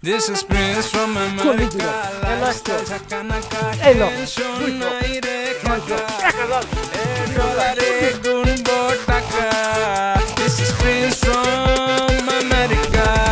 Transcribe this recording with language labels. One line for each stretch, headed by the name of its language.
English: This is Prince from America.
Bangla: Lifestyle Jhakanaka, tension নাই রে কাকা, ডলারে গুনবো টাকা।
English: This is Prince from America.